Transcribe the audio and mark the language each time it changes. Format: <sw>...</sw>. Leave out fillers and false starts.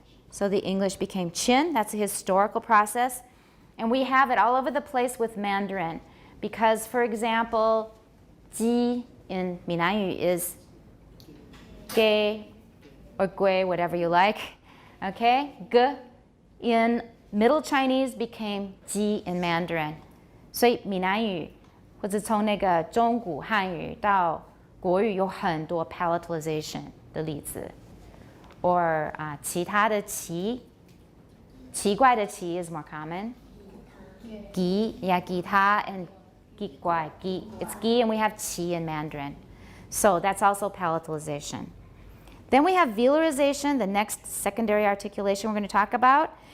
<en>So the English became chin. That's a historical process. And we have it all over the place with Mandarin. Because, for example, ji in Minanyu is ge or gui, whatever you like. Okay? Ge in Middle Chinese became ji in Mandarin.</en> <zh>所以闽南语或者从那个中古汉语到国语有很多 palatalization 的例子。</zh> <en>Or</en> <zh>其他的奇怪的奇</zh> <en>is more common. Gi, yeah, gita and gi guai. Gi, it's gi and we have qi in Mandarin. So that's also palatalization. Then we have velarization, the next secondary articulation we're going to talk about.</en>